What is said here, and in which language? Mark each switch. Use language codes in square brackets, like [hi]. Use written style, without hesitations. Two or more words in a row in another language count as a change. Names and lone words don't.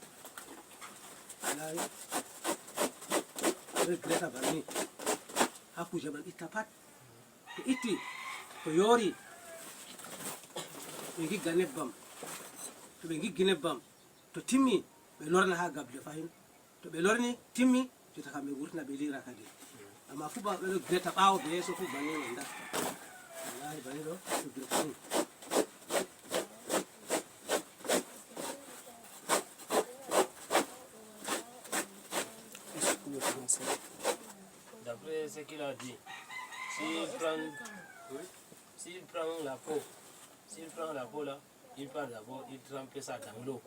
[ff] alawi ɓe greta banni ha kuje man itta pat to itti to yoori ɓe gigga nebbam to ɓe giggi nebbam to timmi ɓe lorna ha gabde fahin to ɓe lorni timmi jotta kam ɓe wurtina ɓe lira kadi amma fu ɓe ɗo greta ɓawo be yeeso fu banni no datta wallahi banni ɗo ɓe greta ni [fr] D'après ce qu'il a dit, s'il prend la peau là, il part d'abord, il trempe ça dans l'eau.